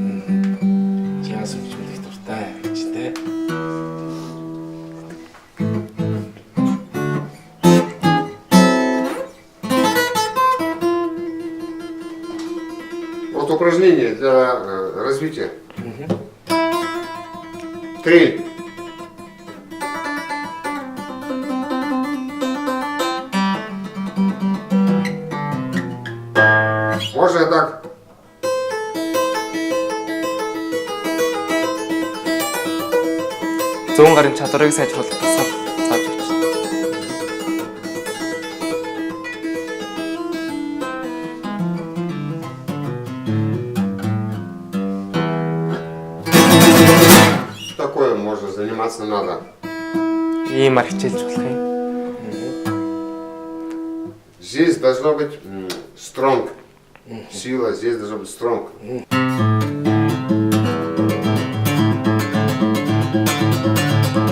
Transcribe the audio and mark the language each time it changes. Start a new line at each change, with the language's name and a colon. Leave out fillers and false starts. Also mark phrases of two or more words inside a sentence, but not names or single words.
Mongolian: Jazz хөгжмөл их дуртай гэж тэ.
Russian: Вот упражнение для развития. Трель. Можно так.
Mongolian: Зүүн гарын чадварыг сайжруулах тусал зааж өгч.
Russian: Такое можно заниматься надо.
Mongolian: Иймар хичээлж болох юм.
Russian: Здесь должно быть strong. Сила, здесь должно быть strong.